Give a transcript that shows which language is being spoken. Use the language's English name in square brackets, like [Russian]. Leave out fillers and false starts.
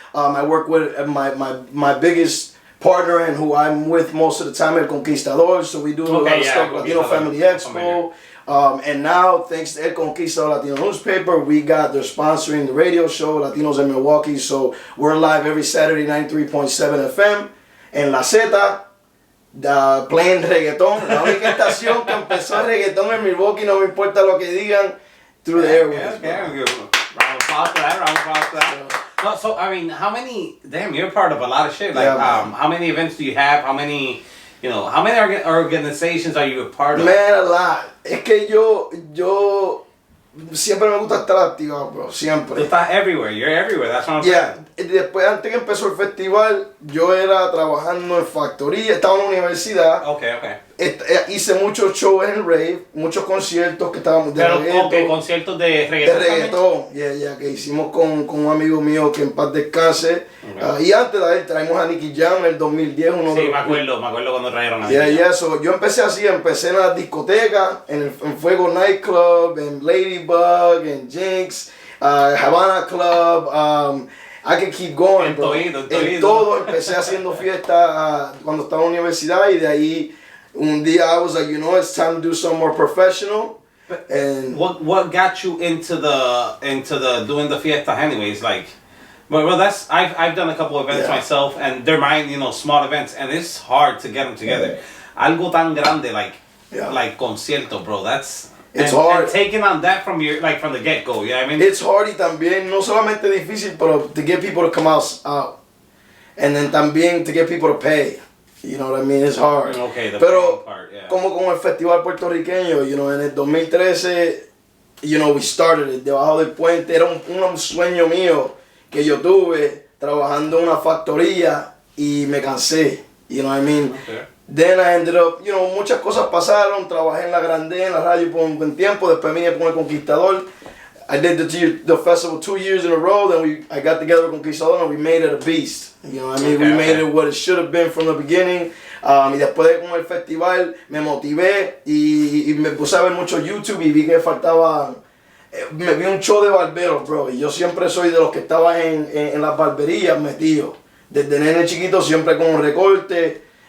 [English] I work with my biggest partner and who I'm with most of the time, El Conquistador. So we do a lot of stuff, Latino Family Expo. And now, thanks to El Conquistador Latino newspaper, they're sponsoring the radio show, Latinos in Milwaukee. So we're live every Saturday, 93.7 FM. En La Zeta, playing reggaeton. [Spanish] La única estación que empezó reggaeton en Milwaukee, no me importa lo que digan, [English] through the airwaves. Round of applause for that. So, I mean, you're part of a lot of shit. Like, how many events do you have? How many organizations are you a part of? Man, a lot. [Spanish] Es que yo siempre me gusta estar activado, bro. Siempre. Tú estás [English] everywhere. You're everywhere. That's what I'm saying. [Spanish] Después, antes que empezó el festival, yo era trabajando en factoría. Estaba en la universidad. [English] Okay. [Spanish] Hice muchos shows en el rave, muchos conciertos que estábamos de reggaetón. Conciertos de reggaetón. De reggaetón, que hicimos con un amigo mío que en paz descanse. Y antes de él traímos a Nicky Jam en el 2010. Me acuerdo cuando trajeron a Nicky Jam. So, yo empecé en las discotecas, en Fuego Nightclub, en Ladybug, en Jinx, Havana Club. [English] I can keep going, bro. [Spanish] En todo empecé haciendo fiesta cuando estaba en la universidad y de ahí un día [English] I was like, it's time to do something more professional. And what got you into the doing the fiesta anyways? Like, well, that's I've done a couple of events myself, and they're mine, small events, and it's hard to get them together. [Spanish] Algo tan grande like concierto, bro. [English] It's hard. And taking on that from the get go, you know what I mean? It's hard [Spanish] y también no solamente difícil, pero [English] to get people to come out, and then [Spanish] también [English] to get people to pay. You know what I mean? It's hard. Okay, [Spanish] pero [English] part, yeah. [Spanish] Como con el festival puertorriqueño, en el 2013, [English] we started it. [Spanish] Debajo del puente era un sueño mío que yo tuve trabajando en una factoría y me cansé. [English] You know what I mean? Okay. Then I ended up, [Spanish] muchas cosas pasaron. Trabajé en la Grande, en la radio por un buen tiempo. Después vine con El Conquistador. [English] I did the festival 2 years in a row. Then I got together with Conquistador and we made it a beast. You know what I mean? We made it what it should have been from the beginning. [Spanish] Y después de con el festival me motivé y me puse a ver mucho YouTube y vi que faltaba. Me vi un show de barberos, bro. Y yo siempre soy de los que estaba en las barberías metido. Desde nene chiquito siempre con un recorte.